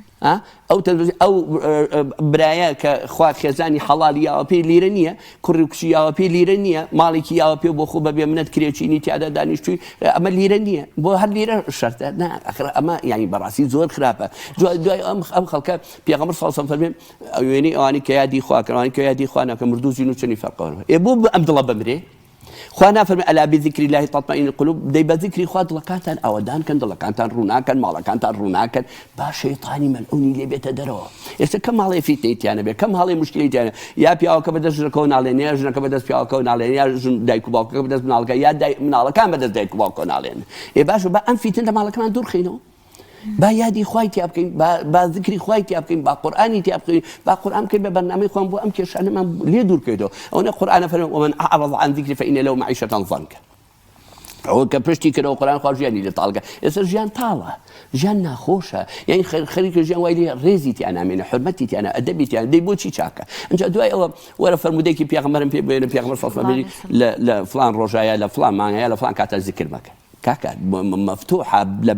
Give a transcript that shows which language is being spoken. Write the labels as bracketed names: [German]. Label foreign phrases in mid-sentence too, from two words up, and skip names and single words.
[Central Kurdish] ئەو برایە کە خوا خێزانی حەڵالی یاوە پێی لیرە نییە کوڕی کچی یاوە پێی لیرە نییە ماڵێکی یاوە پێ بۆ خۆ بەبێ منەت کرێچینی تیادا دانیشتووی ئەمە لیرە نییە بۆ هەر لیرە شەرتە ئەمە یانی بەڕاستی زۆر خراپە دوای ئەم خەڵکە پێغەمبەر [Arabic] صلی الله علیه و سلم [Central Kurdish] ئەوێنەی ئەوانی کە یادی خوا کردن ئەوانی کە یادی خوا ناکەن مردوو زین و چنی فەرقەوە بۆ ئەم دڵە بمرێ خوا نافەرمێ [Arabic] ئەلا بذکری الله تطمئن القلوب [Central Kurdish] دەی بە ذکری خوا دڵەکانتان ئاوەدانکەن دڵەکانتان ڕووناکەن ماڵەکانتان ڕووناکەن با شەیطانی مەلعونی لێ بێتە دەرەوە ئێستا کەم ماڵێ فیتنەیتیانە بێ کەم هەڵێ مشکلەیتیانە یا پیاوەکە بەدەست ژنەکەەوە ناڵێن یا ژنەکە بەدەست پیاوەکەەوە ناڵێن یا دایک و باوکەکە بەدەست مناڵەکە یا مناڵەکان بەدەست دایک و باوکەوە ناڵێن باشە بە ئەم فیتن لە ماڵەکەمان دوورخینەوە با یادی خوای تیا بکەین با ذکری خوای تیا بکەین با قورآانی تیا بکەین با قورآن بکەین بە بەرنامەی خۆم بۆ ئەم کێشانەمان لێ دوورکەیتەوە ئەوە قورآنە فەرمێ [Arabic] ومن أعرض عن ذكري فإن له معيشة ضنكا [Central Kurdish] ئەوە کە پشتی کردەوە قورآن خوا ژیانی لێ تاڵگە ئێستا ژیان تاڵە ژیان ناخۆشە یعنی خەریکە ژیان وای لێ ڕێزی تیان نامێنێ حرمەتی تیانە ئەدەبی تیان دەی بۆچی چاکە ئەنجا دوای ئەوە وەرە فەرمودەیەکی پێغەمبەرم پێ بێنە پێغەمبەر [Arabic] صلی الله علیه و سلم [Central Kurdish] لە فلان ڕۆژایە لە فلان مانگایە لە فلان کاتە ذکر مەکە کاکە مەفتوحە لە